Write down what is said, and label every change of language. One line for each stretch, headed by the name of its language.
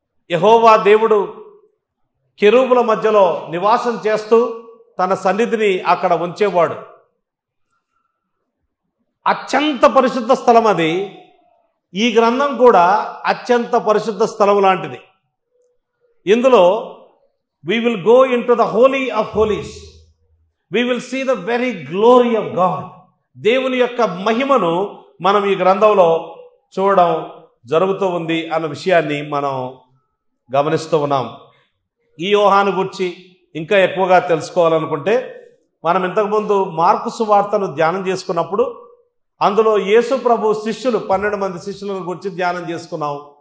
Telugu: యెహోవా దేవుడు కెరూబుల మధ్యలో నివాసం చేస్తూ తన సన్నిధిని అక్కడ ఉంచేవాడు. అత్యంత పరిశుద్ధ స్థలం అది. ఈ గ్రంథం కూడా అత్యంత పరిశుద్ధ స్థలం లాంటిది. ఇందులో
English: we will go into the holy of holies. We will see the very glory of God.
Telugu: దేవుని యొక్క మహిమను మనం ఈ గ్రంథంలో చూడడం జరుగుతూ ఉంది అన్న విషయాన్ని మనం గమనిస్తూ ఉన్నాం. ఈ యోహాను గురించి ఇంకా ఎక్కువగా తెలుసుకోవాలనుకుంటే, మనం ఇంతకుముందు మార్కు సువార్తను ధ్యానం చేసుకున్నప్పుడు అందులో యేసు ప్రభు శిష్యులు 12 మంది శిష్యులను గురించి ధ్యానం చేసుకున్నాం.